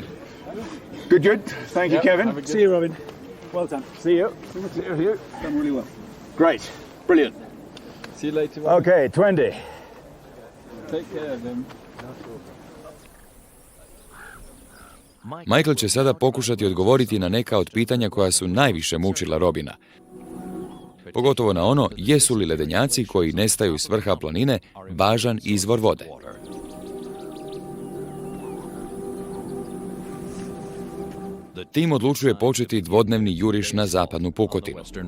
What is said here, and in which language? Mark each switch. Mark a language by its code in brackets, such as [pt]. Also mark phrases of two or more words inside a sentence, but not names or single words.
[en] Good. Thank you, Kevin. See you, Robin. Well done. See you. See you. Done really well. Great. Brilliant. See you later. Okay, 20. Take care of him. [hr] Michael će sada pokušati odgovoriti na neka od pitanja koja su najviše mučila Robina. Pogotovo na ono, jesu li ledenjaci koji nestaju s vrha planine važan izvor vode. Tim odlučuje početi dvodnevni juriš na zapadnu pukotinu.